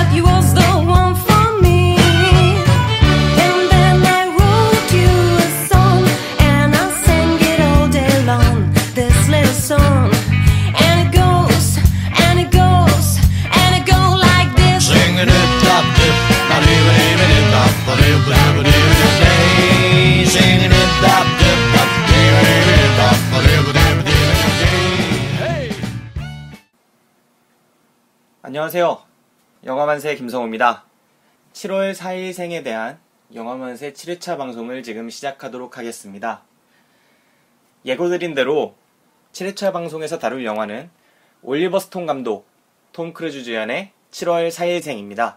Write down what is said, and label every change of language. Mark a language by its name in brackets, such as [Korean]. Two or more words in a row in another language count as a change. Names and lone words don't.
[English] was the one for me. And then I wrote you a song, and I sang it all day long, this little song. And it goes, and it goes, and it goes like this. Sing it up, dip, ba-dee-ba-dee-ba-dee-bop, ba-dee-ba-dee-ba-dee-day. Sing it up, dip, ba-dee-ba-dee-ba-dee-bop, ba-dee-ba-dee-ba-dee-day. Hey! [Korean] 안녕하세요. 영화만세 김성우입니다. 7월 4일 생에 대한 영화만세 7회차 방송을 지금 시작하도록 하겠습니다. 예고드린 대로 7회차 방송에서 다룰 영화는 올리버 스톤 감독, 톰 크루즈 주연의 7월 4일생입니다.